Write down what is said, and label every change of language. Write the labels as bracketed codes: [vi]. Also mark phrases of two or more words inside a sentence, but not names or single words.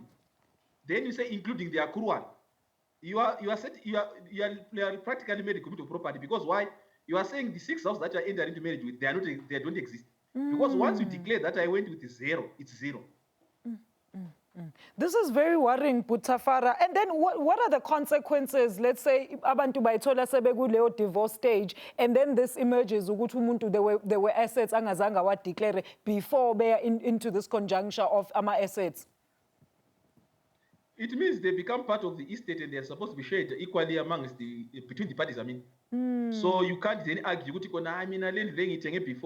[en] Then you say, including the accrual. You are practically made a commitment of property because why? You are saying the 6 houses that you entered into marriage with, they don't exist. Because once you declare that I went with 0, it's 0. This is very worrying, Tafara. And then what are the consequences? Let's say [zu] abantu bayithola sebekuleyo [en] divorce stage, and then this emerges [zu] ukuthi umuntu [en] there were assets [zu] angazange wa [en] declare before they are into this conjuncture of ama assets. It means they become part of the estate and they are supposed to be shared equally amongst between the parties. So you can't then argue before.